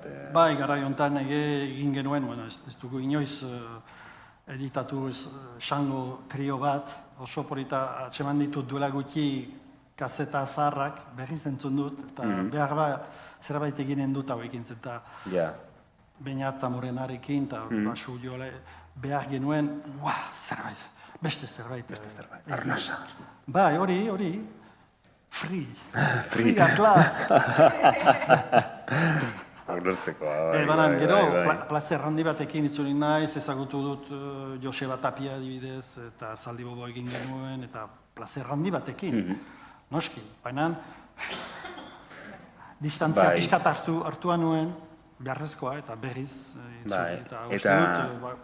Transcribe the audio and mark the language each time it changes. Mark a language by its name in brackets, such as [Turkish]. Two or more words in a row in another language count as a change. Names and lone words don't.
[Basque] Bai, garai honetan egin genuen, ez dugu inoiz editatu xango trio bat, oso polita atseman ditut duela gutxi kaseta zaharrak, berriz entzun dut, eta behar zerbait eginen dut hauekin, eta Beñat Morenarekin, eta basu joale, behar genuen, zerbait, beste zerbait. Arnasa. Bai, hori, [English] free at last. [Basque] Aurrertzeko, banan, gero, plazer handi batekin itzuli naiz, ezagutu dut Joseba Tapia adibidez, eta Zaldi Bobo egin genuen, eta plazer handi batekin, noski, baina distantzia pixkat hartua nuen, beharrezkoa eta berriz itzuli, eta uste dut,